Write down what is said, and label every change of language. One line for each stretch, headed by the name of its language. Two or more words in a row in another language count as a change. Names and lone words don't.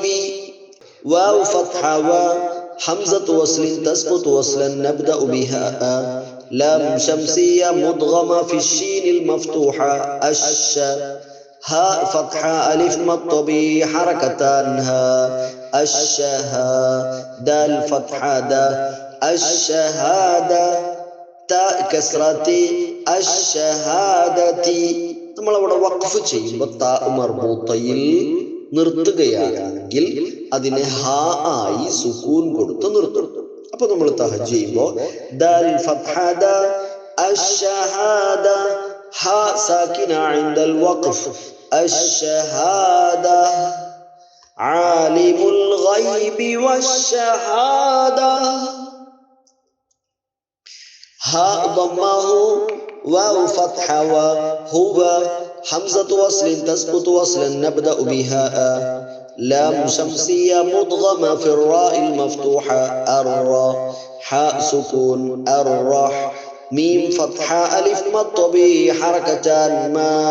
Arabic: واو فتحة و حمزة وصل تسقط وصلا نبدأ بها لام شمسية مدغمة في الشين المفتوحة الش هاء فتحة ألف مط به حركتانها الشها دال فتحة دا الشهادة تاء كسرتي الشهادة.
Malayalam: നമ്മളവിടെ വഖഫ് ചെയ്യുമ്പോൾ താ മർബൂത്തയിൽ നിർത്തുകയാണെങ്കിൽ അതിനെ ഹാ ആയി സുകൂൻ കൊടുത്ത് നിർത്തും. അപ്പൊ നമ്മൾ തഹജ്ജ് ചെയ്യുമ്പോൾ
Arabic: دال فتحة دَ الشهادة هاء ساكنة عند الوقف الشهادة عالم الغيب والشهادة هاء ضمة هُ واو فتحة وهو همزة وصل تسقط وصلا نبدأ بهاء لام شمسية مدغمة في الراء المفتوحة الراء حاء سكون الرح ميم فتحة ألف مد به حركتان ما